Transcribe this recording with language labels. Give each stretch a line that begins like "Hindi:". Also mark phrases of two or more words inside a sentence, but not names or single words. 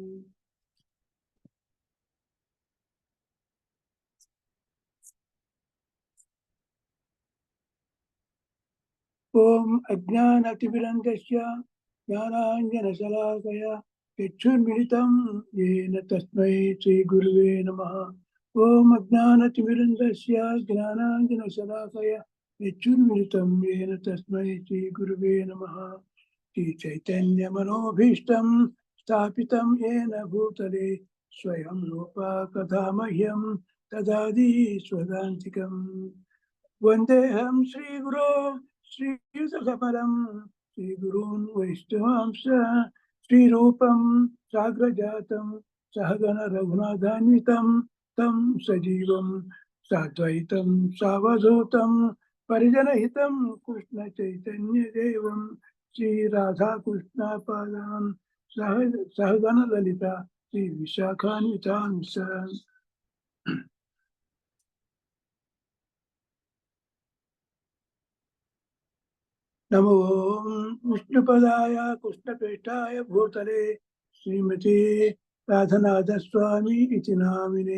Sanskrit: ఓం అజ్ఞానతిమిరంధస్య జ్ఞానాంజనశలాకయా చక్షుర్మిలితం येन తస్మై శ్రీగురువే నమః. ఓం అజ్ఞానతిమిరంధస్య జ్ఞానాంజనశలాకయా చక్షుర్మిలితం येन తస్మై శ్రీగురువే నమః. శ్రీచైతన్యమనోభీష్టం స్థాపితం येन భూతలే స్వయం రూపా కథా మహ్యం దదాతి స్వదాంతికం. వందేహం శ్రీగురో శ్రీయుతకమలం శ్రీగురూన్ వైష్ణవాంశ శ్రీరూపం సాగ్రజాతం సహగణ రఘునాథాన్వితం తం సజీవం సాద్వైతం సావధూతం పరిజనహితం కృష్ణ చైతన్య దేవం శ్రీ రాధాకృష్ణపాదాన్ సహగణ లలిత శ్రీ విశాఖాన్వితాంశ. नमो विष्णुपदाय कृष्णप्रेष्ठाय भूतले श्रीमते राधनाथस्वामी इति नामिने.